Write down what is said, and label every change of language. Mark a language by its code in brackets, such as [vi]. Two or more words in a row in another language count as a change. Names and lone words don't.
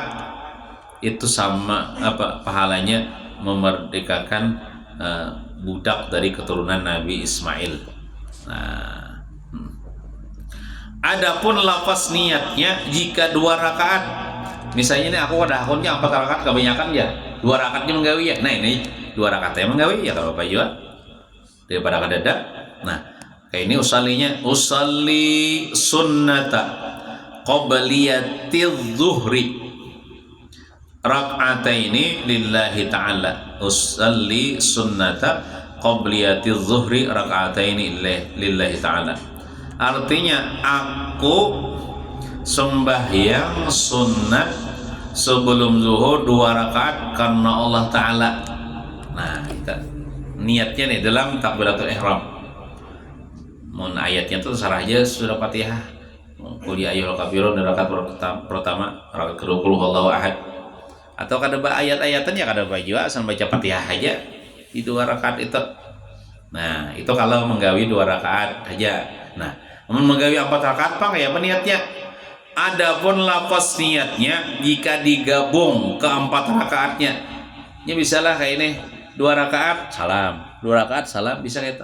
[id] Itu sama pahalanya memerdekakan budak dari keturunan Nabi Ismail. Nah, adapun lafaz niatnya jika 2 rakaat, misalnya ini aku ada akunnya 4 rakaat kebanyakan ya, 2 rakaatnya menggawi ya. Nah ini 2 rakaatnya menggawi ya kalau Bapak juga daripada kadada. Nah kayak ini [ar] أصلي سنة قبلية الظهر ركعتين لله تعالى. أصلي سنة قبلية الظهر ركعتين لله تعالى. [id] Artinya aku sembahyang sunnat sebelum zuhur 2 rakaat karena Allah Ta'ala. Nah kita niatnya nih dalam takbiratul ihram. Mohon ayatnya tuh terserah aja sudah Fatihah. [ar] قل يا أيها الكافرون [id] rakaat pertama, rakaat kedua [ar] قل هو الله أحد. [id] Atau kada ayat-ayatannya kada baju asal baca Fatihah aja di 2 rakaat itu. Nah, itu kalau menggawi 2 rakaat aja. Nah, menggawi 4 rakaat apa ya niatnya? Adapun lafaz niatnya jika digabung ke 4 rakaatnya, ya bisalah kayak ini 2 rakaat salam, 2 rakaat salam, bisa gitu.